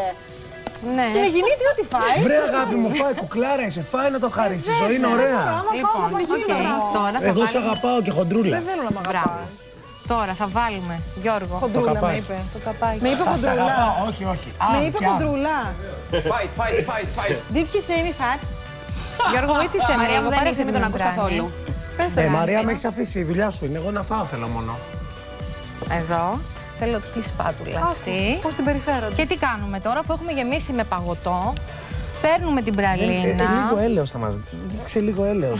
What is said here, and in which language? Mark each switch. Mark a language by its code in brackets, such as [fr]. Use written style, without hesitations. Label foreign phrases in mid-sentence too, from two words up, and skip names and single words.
[el] Ναι. Στην Αιγινήτη ό,τι φάει. Βρε αγάπη μου, φάει κουκλάρα, είσαι, φάει να το χαρίσεις. Η ζωή είναι ωραία. Λοιπόν, τώρα θα Εγώ σε βάλουμε... αγαπάω και χοντρούλα. Δεν θέλω να μ' Μπράβο. αγαπάς. Τώρα θα βάλουμε, Γιώργο. Χοντρούλα με καπάκι. είπε. Το καπάκι. Με είπε Θα σε χοντρούλα. αγαπάω, όχι, όχι. Με είπε χοντρούλα. [en] Fight. Did he say me fat? [el] Γιώργο, βοήθησε με. Μαρία μου, δεν πάρε είσαι, μην την τον ακούς μηδράνη. καθόλου. Πες το, Μαρία, Γιάννη. με έχεις αφήσει, η δουλειά σου είναι. Εγώ να φάω θέλω μόνο. Εδώ. Θέλω τη σπάτουλα αυτή. Πώς συμπεριφέρονται. Και τι κάνουμε τώρα, αφού έχουμε γεμίσει με παγωτό, παίρνουμε την πραλίνα. Λίγο έλεος θα μας δείξει, λίγο έλεος.